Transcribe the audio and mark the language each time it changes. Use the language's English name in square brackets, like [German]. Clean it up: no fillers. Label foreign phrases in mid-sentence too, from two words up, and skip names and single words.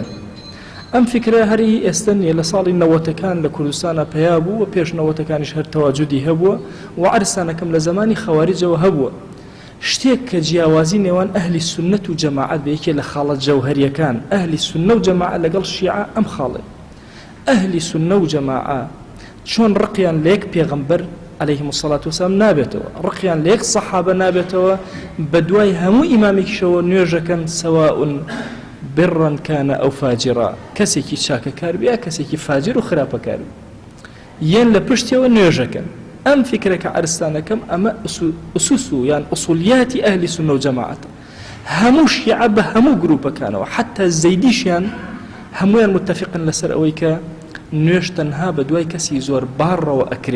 [Central Kurdish] ئەم فکرە هەری ئێستا نیە، لە ساڵی 90ەکان لە کوردستانە پیا بوو و پێش 90ەکانیش هەر تەواجودی هەبووە و عەرسانەکەم لە زمانی خەواریجەوە هەبووە. شتێک کە جیاوازی نێوان ئەهلی سونەت و جەماعەت بە یەکێ لە خاڵە جەوهەریەکان ئەهلی سونە و جەماعەت لەگەڵ شیعە ئەم خاڵێ. ئەهلی سونە و جەماعە چۆن ڕقیان لە یەک پێغەمبەر [Arabic] عليهم الصلاة والسلام [Central Kurdish] نابێتەوە، ڕقیان لە یەک سەحابە نابێتەوە، بە دوای هەموو ئیمامێکیشەوە نوێژەکەن [Arabic] سەواء برا كان أو فاجرا، [Central Kurdish] کەسێکی چاکەکار بێ کەسێکی فاجر و خراپەکار بێ، یەن لە پشتیەوە نوێژەکەن. ئەم فکرەکە عەرستانەکەم ئەمە ئوسوس و یان ئوسولیاتی ئەهلی سونە و جەماعەتە. هەموو شیعە بە هەموو گروپەکانەوە حتا زەیدیشیان هەمویان متفقن لەسەر ئەوەی کە نوێژ تەنها بە دوای کەسی زۆر باڕەوە ئەکرێ.